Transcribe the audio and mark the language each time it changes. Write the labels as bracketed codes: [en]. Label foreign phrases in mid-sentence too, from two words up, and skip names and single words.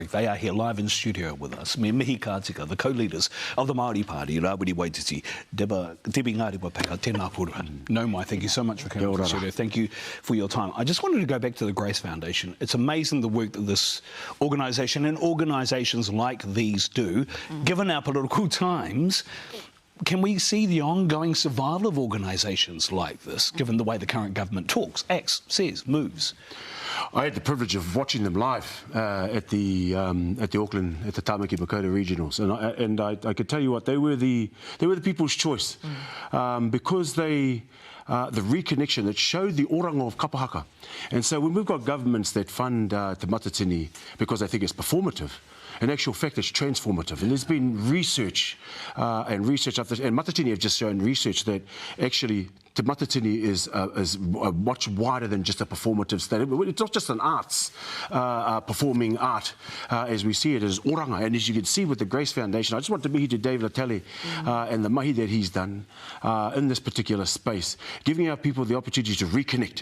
[en] They are here live in studio with us. [mi] Me mihi kātika, [en] the co-leaders of the Māori Party, Rawiri, Waititi, Debbie Ngarewa-Packer, [mi] tēnā pūrua. No mai, [en] thank you so much for coming to the studio. Thank you for your time. I just wanted to go back to the Grace Foundation. It's amazing the work that this organisation and organisations like these do. Given our political times, can we see the ongoing survival of organisations like this, given the way the current government talks, acts, says, moves? I had the privilege of watching them live at the Auckland, at the Tāmaki Makaurau Regionals, and I could tell you what, they were the people's choice because they. The reconnection that showed the oranga of kapahaka. And so when we've got governments that fund te matatini because they think it's performative, in actual fact it's transformative. And there's been research and matatini have just shown research that actually te matatini is much wider than just a performative state. It's not just an arts, performing art as we see it as oranga. And as you can see with the Grace Foundation, I just want to mihi to Dave Latale and the mahi that he's done in this particular space, giving our people the opportunity to reconnect.